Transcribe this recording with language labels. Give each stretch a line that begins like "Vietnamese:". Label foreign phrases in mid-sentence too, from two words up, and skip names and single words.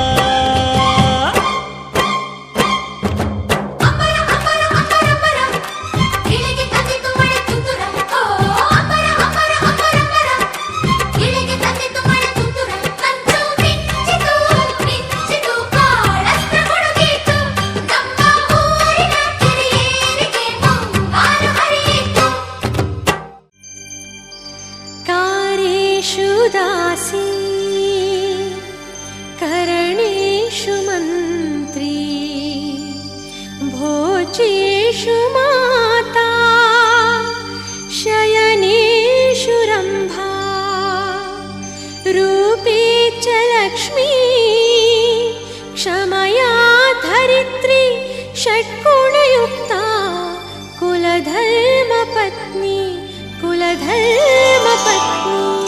Kannada: ಅಂಬರ ಅಂಬರ ಅಂಬರ ಅಂಬರ ಇಳಿಗೆ ತಂದಿತು ಮಳೆ ತುಂತುರ ಓ ಅಂಬರ ಅಂಬರ ಅಂಬರ ಅಂಬರ ಇಳಿಗೆ ತಂದಿತು ಮಳೆ ತುಂತುರ ಮಂಚು ಮಿಂಚಿತು ಕಾಳಸ್ತ್ರ ಗುಡುಗಿತು ನಮ್ಮ ಊರಿನ ಕೆರೆಯೇರಿಗೆ ಮುಂಗಾರು ಹರಿಯಿತು
Sanskrit: कारेषु दासी करणेषु मन्त्री भोजेषु माता शयनेषु रम्भा रूपे च लक्ष्मी क्षमया धरित्री षट्गुणयुक्ता कुलधर्मपत्नी कुलधर्मपत्नी